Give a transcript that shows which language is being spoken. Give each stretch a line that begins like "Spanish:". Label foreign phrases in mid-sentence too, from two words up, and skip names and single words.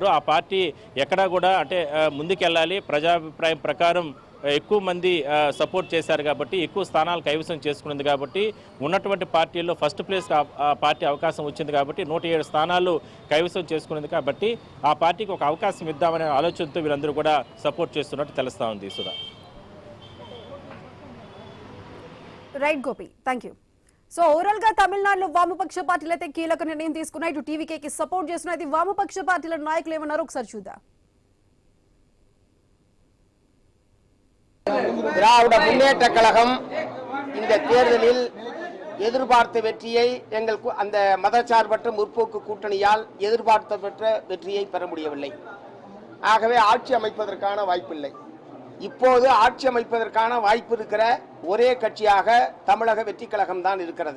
Telugu: ఆ పార్టీ ఎక్కడా కూడా అంటే ముందుకెళ్ళాలి, ప్రజాభిప్రాయం ప్రకారం ఎక్కువ మంది సపోర్ట్ చేశారు కాబట్టి ఎక్కువ స్థానాలు కైవసం చేసుకున్నది కాబట్టి ఉన్నటువంటి పార్టీల్లో
English: first place
Telugu: పార్టీ అవకాశం వచ్చింది కాబట్టి 107 స్థానాలు కైవసం చేసుకున్నది కాబట్టి ఆ పార్టీకి ఒక అవకాశం ఇద్దామనే ఆలోచనతో వీరందరూ కూడా సపోర్ట్ చేస్తున్నట్టు తెలుస్తా ఉంది. సుధా.
English: Right Gopi, thank you. so overall
Telugu: గా తమిళనాడులో వామపక్ష పార్టీలు అయితే కీలక నిర్ణయం తీసుకున్నాయి. ఇటు టీవీకేకి సపోర్ట్ చేస్తున్నాయి. వామపక్ష పార్టీల నాయకులు ఏమన్నారో ఒకసారి చూద్దాం.
Tamil: திராவிட முன்னேற்ற கழகம் இந்த தேர்தலில் எதிர்பார்த்த வெற்றியை அந்த மதச்சார்பற்ற முற்போக்கு கூட்டணியால் எதிர்பார்த்த வெற்றியை பெற முடியவில்லை. ஆகவே ஆட்சி அமைப்பதற்கான வாய்ப்பில்லை. இப்போது ஆட்சி அமைப்பதற்கான வாய்ப்பு இருக்கிற ஒரே கட்சியாக தமிழக வெற்றி கழகம் தான் இருக்கிறது.